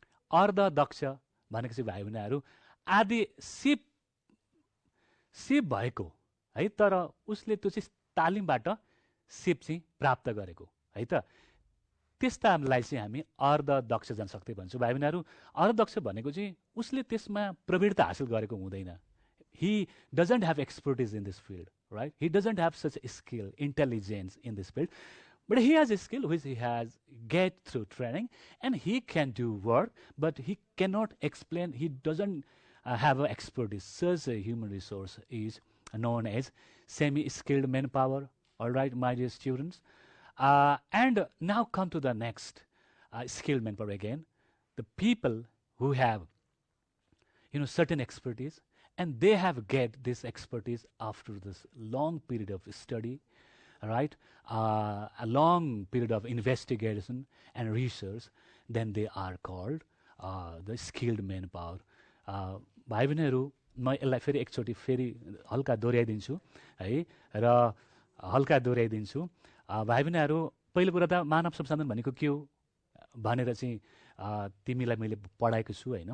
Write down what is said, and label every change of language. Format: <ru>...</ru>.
<ne>अर्धदक्ष भनेको चाहिँ भाइ बहिनीहरू आदि सिप भएको है, तर उसले त्यो चाहिँ तालिमबाट सिप चाहिँ प्राप्त गरेको है त, त्यस्तालाई चाहिँ हामी अर्धदक्ष जनशक्ति भन्छौँ। भाइ बहिनीहरू, अर्धदक्ष भनेको चाहिँ उसले त्यसमा प्रवीणता हासिल गरेको हुँदैन।</ne> <en>He doesn't have expertise in this field, right? He doesn't have such a skill, intelligence in this field, but he has a skill which he has get through training, and he can do work, but he cannot explain. He doesn't have an expertise. Such a human resource is known as semi-skilled manpower. All right, my dear students. And now come to the next skilled manpower again. The people who have, certain expertise, and they have get this expertise after this long period of study, right? A long period of investigation and research, then they are called the skilled manpower.</en> <ne>भाइ बहिनीहरू, म यसलाई फेरि एकचोटि फेरि हल्का दोहोऱ्याइदिन्छु है, र हल्का दोहोऱ्याइदिन्छु। भाइ बहिनीहरू, पहिलो कुरा त मानव संसाधन भनेको के हो भनेर चाहिँ तिमीलाई मैले पढाएको छु होइन।</ne>